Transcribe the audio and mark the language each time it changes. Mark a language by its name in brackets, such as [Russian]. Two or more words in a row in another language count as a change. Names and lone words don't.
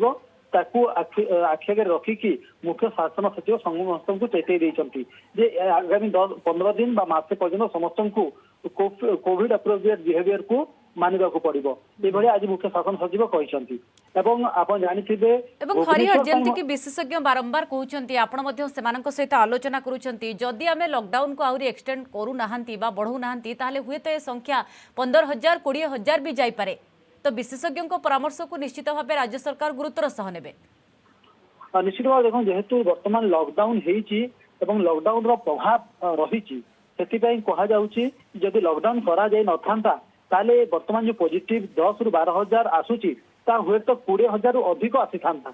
[Odia] ତାକୁ ଆଖି ଆଗରେ ରଖିକି ମୁଖ୍ୟ ଶାସନ ସଚିବ ସମସ୍ତଙ୍କୁ ଚେତାଇ ଦେଇଛନ୍ତି ଯେ ଆଗାମୀ 15 ଦିନ ବା ମାସେ ପର୍ଯ୍ୟନ୍ତ ସମସ୍ତଙ୍କୁ କୋଭିଡ ଆପ୍ରୋପ୍ରିଏଟ ବିହେଭିୟରକୁ ମାନିବାକୁ ପଡିବ, ଏଭଳି ଆଜି ମୁଖ୍ୟ ଶାସନ ସଚିବ କହିଛନ୍ତି। ଏବଂ ଆପଣ ଜାଣିଥିବେ এবং হরিহর যেমিতিকি বিশেষজ্ঞ বারম্বার কହୁଛନ୍ତି ଆପଣ ମଧ୍ୟ ସେମାନଙ୍କ ସହିତ ଆଲୋଚନା କରୁଛନ୍ତି ଯଦି ଆମେ ଲକଡାଉନକୁ ଆହୁରି ଏକ୍ସଟେଣ୍ଡ କରୁନାହାନ୍ତି ବା ବଢ଼ାଉନାହାନ୍ତି ତାହେଲେ ହୁଏତ ଏ ସଂଖ୍ୟା 15,000 20,000 ବି ଯାଇପାରେ। ତ ବିଶେଷଜ୍ଞଙ୍କ ପରାମର୍ଶକୁ ନିଶ୍ଚିତ ଭାବେ ରାଜ୍ୟ ସରକାର ଗୁରୁତ୍ୱର ସହ ନେବେ। ନିଶ୍ଚିତ ଭାବେ ଦେଖନ୍ତୁ ଯେହେତୁ ବର୍ତ୍ତମାନ ଲକଡାଉନ ହେଇଛି ଏବଂ ଲକଡାଉନର ପ୍ରଭାବ ରହିଛି, ସେଥିପାଇଁ କୁହାଯାଉଛି ଯଦି ଲକଡାଉନ କରାଯାଇ ନଥାନ୍ତା ତାହେଲେ ବର୍ତ୍ତମାନ ଯୋଉ ପଜିଟିଭ 10 ରୁ 12,000 ଆସୁଛି ତା ହୁଏତ 20,000 ରୁ ଅଧିକ ଆସିଥାନ୍ତା।